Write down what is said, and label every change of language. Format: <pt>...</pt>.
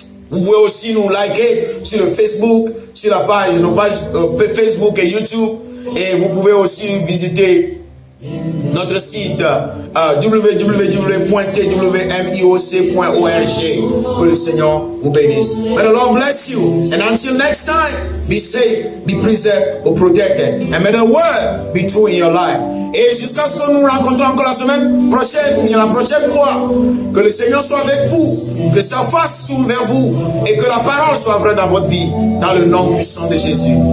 <fr>Vous pouvez aussi nous liker sur le Facebook, sur la page, nos pages Facebook et YouTube. Et vous pouvez aussi visiter notre site www.twmioc.org. Que le Seigneur vous bénisse.</fr> <en>May the Lord bless you. And until next time, be safe, be preserved or protected. And may the word be true in your life.</en> <fr>Et jusqu'à ce que nous rencontrons encore la semaine prochaine, la prochaine fois, que le Seigneur soit avec vous, que sa face tourne vers vous et que la parole soit vraie dans votre vie, dans le nom puissant de Jésus.</fr>